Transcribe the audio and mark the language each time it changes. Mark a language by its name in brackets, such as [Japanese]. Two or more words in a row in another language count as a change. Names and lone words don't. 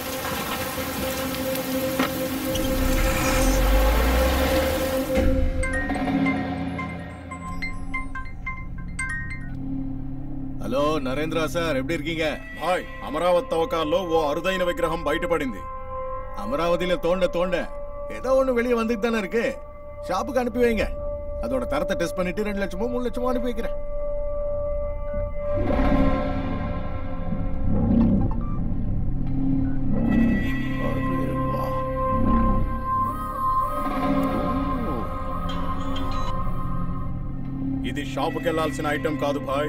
[Telugu] హలో నరేంద్ర సార్, ఎప్పుడు இருக்கீங்க? భాయ్, అమరావతి తవ్వకాల్లో ఓ అరుదైన విగ్రహం బయటపడింది. [Tamil] అమరావతిలో தோண்ட தோண்ட ஏதோ ஒண்ணு வெளியே வந்துட்டு தானே இருக்கு. ஷாப்புக்கு அனுப்பி வைங்க. அதோட தரத்தை டெஸ்ட் பண்ணிட்டு 2 லட்சமோ 3 லட்சமோ அனுப்பி வைக்கிறேன். [Telugu] ఇది షాపుకి వెళ్లాల్సిన ఐటమ్ కాదు భాయ్.